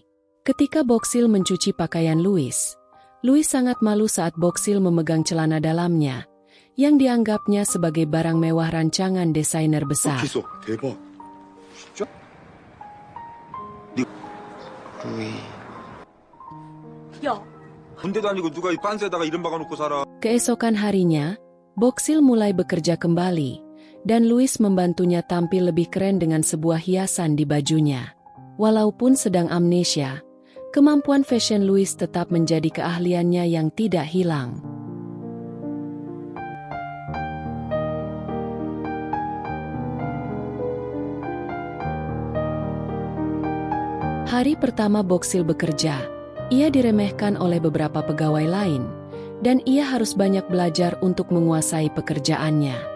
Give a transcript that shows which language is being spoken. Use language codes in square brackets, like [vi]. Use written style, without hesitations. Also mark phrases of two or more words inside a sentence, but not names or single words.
[id] Ketika Boksil mencuci pakaian Louis sangat malu saat Boksil memegang celana dalamnya, yang dianggapnya sebagai barang mewah rancangan desainer besar. [ko] 기소 대박. 진짜? 루이. 야, 군대도 아니고 누가 이 빤스에다가 이름 박아놓고 살아. [id] Keesokan harinya, Boksil mulai bekerja kembali, dan Louis membantunya tampil lebih keren dengan sebuah hiasan di bajunya. Walaupun sedang amnesia, kemampuan fashion Louis tetap menjadi keahliannya yang tidak hilang. Hari pertama Boksil bekerja, ia diremehkan oleh beberapa pegawai lain, dan ia harus banyak belajar untuk menguasai pekerjaannya.